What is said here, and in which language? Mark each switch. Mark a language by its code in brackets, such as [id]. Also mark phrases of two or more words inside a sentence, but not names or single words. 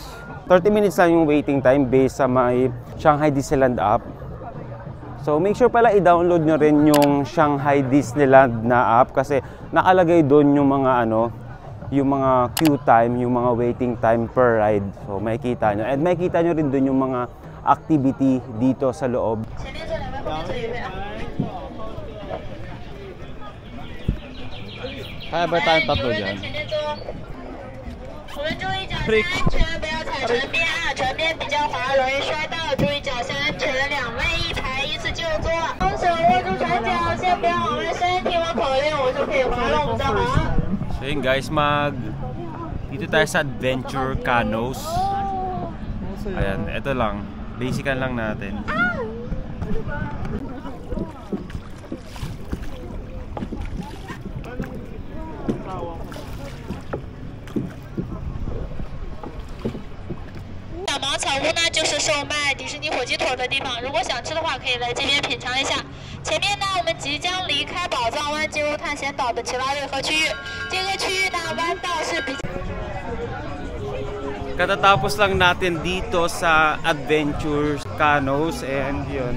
[tl] 30 minutes lang yung [en] waiting time [tl] based sa may Shanghai Disneyland app. So [en] make sure [tl] pala i-download nyo rin yung Shanghai Disneyland na app kasi nakalagay doon yung mga yung mga [en] queue time, [tl] yung mga [en] waiting time per ride. [tl] So makikita nyo. And makikita nyo rin doon yung mga activity dito sa loob. Kaya ba tayong tatlo dyan? [zh] 我们注意脚下安全，不要踩船边啊！船边比较滑，容易摔到，注意脚下安全。2位一排，依次就坐。双手握住船脚，先不要往外伸，听我口令，我就可以滑动，我们再滑。 [tl] So yun guys, dito tayo sa Adventure Canals. Ayan, ito lang. Basican lang natin. [zh] 小屋呢就是售卖迪士尼火鸡腿的地方，如果想吃的话，可以来这边品尝一下。前面呢，我们即将离开宝藏湾，进入探险岛的奇拉瑞河区域。这个区域呢，弯道是比。 [tl] Katatapos lang natin dito sa Adventure Canals and yun.